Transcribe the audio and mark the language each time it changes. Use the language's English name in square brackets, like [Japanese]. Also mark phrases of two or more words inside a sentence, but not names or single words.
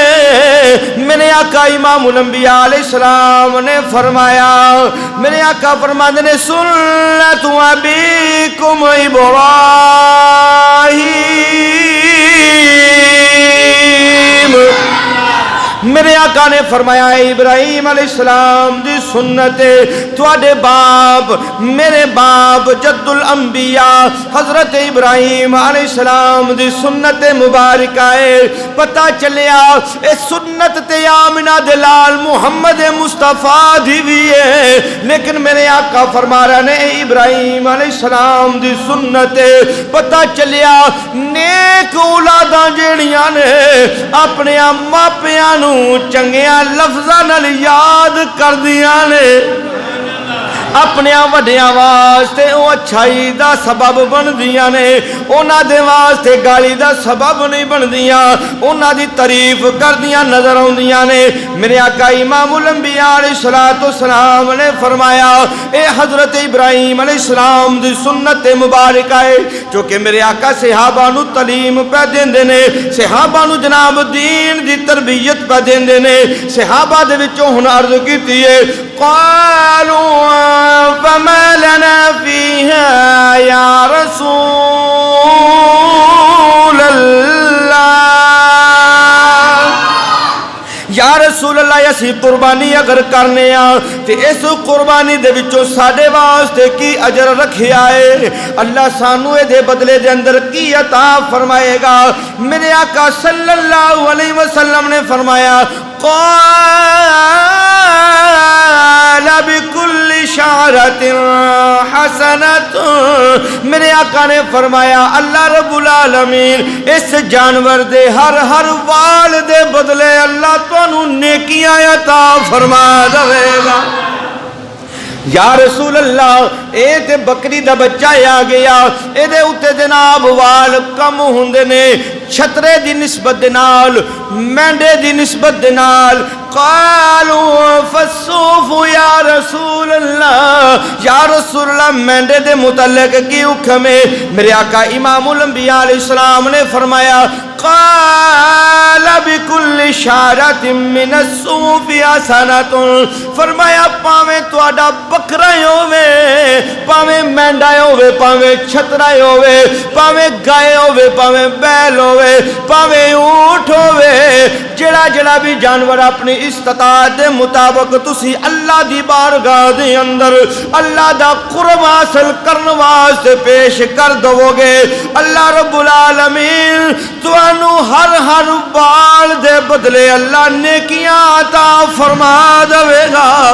[Punjabi] میرے آقا امام الانبیاء علیہ السلام نے فرمایا میرے آقا فرماندے نے [Arabic] سنت ابیکم ابراہیم. [Punjabi] میرے آقا نے فرمایا ابراہیم علیہ السلام دی سنت تواڈے باپ میرے باپ جد الانبیاء حضرت ابراہیم علیہ السلام دی سنت مبارکہ ہے. پتہ چلیا اے سنت تے آمنہ دلال محمد مصطفیٰ دی بھی ہے لیکن میرے آقا فرما رہے نے ابراہیم علیہ السلام دی سنت پتہ چلیا نیک اولاداں جیڑیاں نے اپنے ماپیاں چنگیاں لفظاں نال یاد کر دیاں نے اپنے وڈیاں واسطے او اچھائی دا سبب بن دیاں نے اونا دے واسطے گالی دا سبب نہیں بن دیاں اونا دی تعریف کر دیاں نظر آن دیاں نے. میرے آقا امام الانبیاء علیہ السلام نے فرمایا اے حضرت ابراہیم علیہ السلام دی سنت مبارکہ ہے چونکہ میرے آقا صحابہ نو تعلیم پہ دیندے نے صحابہ نو جناب دین دی تربیت پہ دیندے نے. صحابہ دے وچوں ہن عرض کیتی ہے [Arabic] قالوا فما لنا فيها يا رسول الله. یا رسول اللہ [Punjabi] اسی قربانی اگر کرنے تے اس قربانی دے وچوں ساڈے واسطے کی اجر رکھیا ہے اللہ سانو دے بدلے دے اندر کی عطا فرمائے گا. میرے آقا صلی اللہ علیہ وسلم نے فرمایا [Arabic] قال بكل شعرة حسنة. [Punjabi] میرے آقا نے فرمایا اللہ رب العالمین اس جانور دے ہر وال دے بدلے اللہ تانوں نیکیاں عطا فرما دے گا. [Arabic] یا رسول اللہ [Punjabi] اے تے بکری دا بچہ آ گیا اے دے اُتے جناب وال کم ہوندے نے چھترے دی نسبت دے نال مینڈے دی نسبت دے نال. [Arabic] قالوا فالصوف یا رسول اللہ [Punjabi] یا رسول اللہ مینڈے دے متعلق کی حکم ہے. میرے آقا امام الانبیاء علیہ السلام نے فرمایا [Arabic] قال بكل شعرة من الصوف حسنة. [Punjabi] فرمایا پاویں تواڈا بکرا ہوے پاویں مینڈا ہوے پاویں چھترا ہوے پاویں گائے ہوے پاویں بیل ہوے پاویں اونٹ ہوے جڑا بھی جانور اپنی استطاعت دے مطابق تسی اللہ دی بارگاہ دے اندر اللہ دا قرب حاصل کرنے واسطے پیش کر دو گے اللہ رب العالمین تانوں ہر بال دے بدلے اللہ نیکیاں عطا فرما دے گا.